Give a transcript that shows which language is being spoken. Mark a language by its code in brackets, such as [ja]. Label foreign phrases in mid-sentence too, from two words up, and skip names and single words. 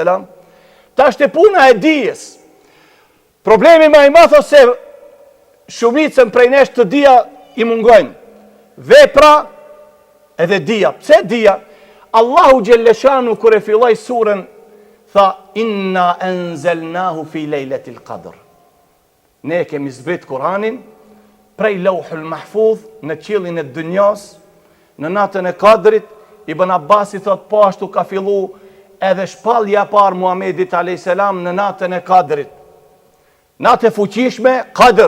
[sq] Ta është e puna e dijes. Problemi ma i madh se shumicën prej nesh të dija i mungojnë. Vepra edhe dija. Pse dija? Allahu Gjelleshanu kër e filloj surën, tha, [ar] إنا أنزلناه في ليلة القدر. [sq] Ne kemi zbrit Kur'anin, prej [ar] اللوح المحفوظ, [sq] në qilin e dënjas, në natën e kadrit, Ibn Abbasi thot, po ashtu ka fillu edhe shpallja par Muhamedit a.s. në natën e kadrit. Natë e fuqishme, kadr.